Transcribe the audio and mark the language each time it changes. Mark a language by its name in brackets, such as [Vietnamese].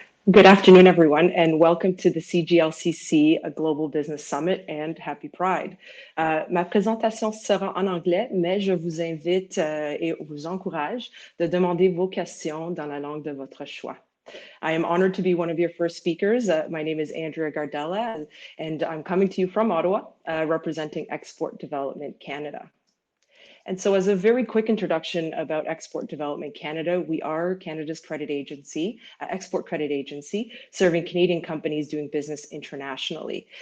[English] Good afternoon, everyone, and welcome to the CGLCC Global Business Summit and Happy Pride. [French] Ma présentation sera en anglais, mais je vous invite et vous encourage de demander vos questions dans la langue de votre choix. [English] I am honored to be one of your first speakers. My name is Andrea Gardella, and I'm coming to you from Ottawa, representing Export Development Canada. And so as a very quick introduction about Export Development Canada, we are Canada's credit agency, export credit agency, serving Canadian companies doing business internationally.